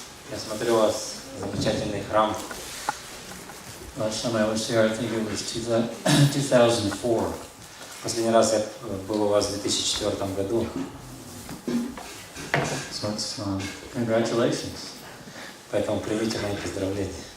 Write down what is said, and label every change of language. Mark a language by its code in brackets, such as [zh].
[ru] Я смотрю у вас замечательный храм. [en] Last time I was here, I think it was 2004. [ru] Последний раз я был у вас в 2004 году. [en] So it's, congratulations. [ru] Поэтому примите мои поздравления.